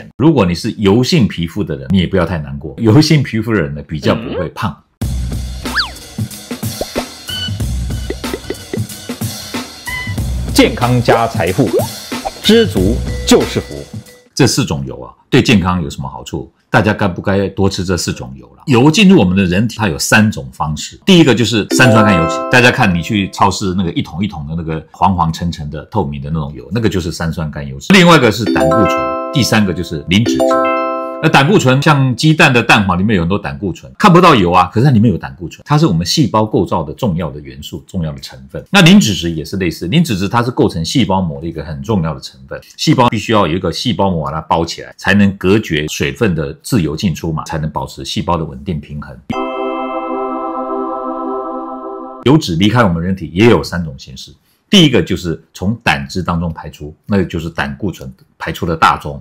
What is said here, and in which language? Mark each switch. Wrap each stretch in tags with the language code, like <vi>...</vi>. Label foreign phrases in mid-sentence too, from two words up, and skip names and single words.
<zh>如果你是油性皮膚的人，你也不要太難過。油性皮膚的人呢，比較不會胖。健康加財富，知足就是福。這4種油啊，對健康有什麼好處？大家該不該多吃這4 種油了？油進入我們的人體，它有3種方式。第一個就是三酸甘油脂，大家看你去超市那個一桶一桶的那個黄黄沉沉的透明的那種油，那個就是三酸甘油脂。另外一個是膽固醇，第3個就是磷脂質。而膽固醇像雞蛋的蛋黄裡面有很多膽固醇，看不到油啊，可是它裡面有膽固醇，它是我們細胞構造的重要的元素、重要的成分。那磷脂質也是類似，磷脂質它是構成細胞膜的一個很重要的成分。細胞必須要有一個細胞膜把它包起來，才能隔絕水分的自由進出嘛，才能保持細胞的穩定平衡。油脂離開我們人體也有3種形式。第一個就是從膽汁當中排出，那個就是膽固醇排出的大宗。</zh>